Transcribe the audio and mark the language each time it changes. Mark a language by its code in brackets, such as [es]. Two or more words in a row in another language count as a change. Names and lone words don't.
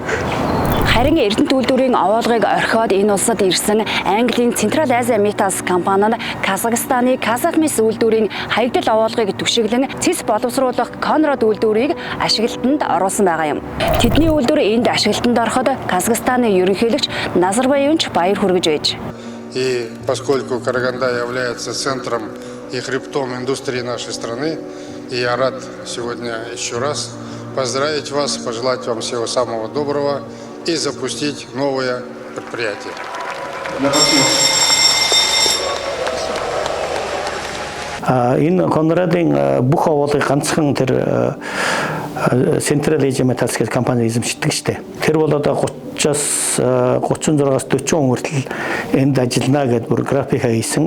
[mn] Харин Эрдэнэт үйлдвэрийн овоолгыг орхиод энэ улсад ирсэн Английн Централ Азия Металс компани нь Казахстаны Казахмис үйлдвэрийн хаягдал овоолгыг түшиглэн цэс боловсруулах Конрад үйлдвэрийг ашиглалтанд оруулсан байгаа юм. Тэдний үйлдвэр энд ашиглалтанд ороход Казахстаны ерөнхийлөгч Назарбаевч баяр хүргэж байж. [ru] И поскольку Караганда является центром и хребтом индустрии нашей страны, я рад сегодня еще раз поздравить вас, пожелать вам всего самого доброго и запустить новое предприятие. [mn] Энэ Конрадын бүх овоолгыг ганцхан тэр Central Asia Metals гэх компани эзэмшдэг штэ. Тэр бол одоо 36-аас 40 он хүртэл энд ажиллана гэдээ бүр график хийсэн.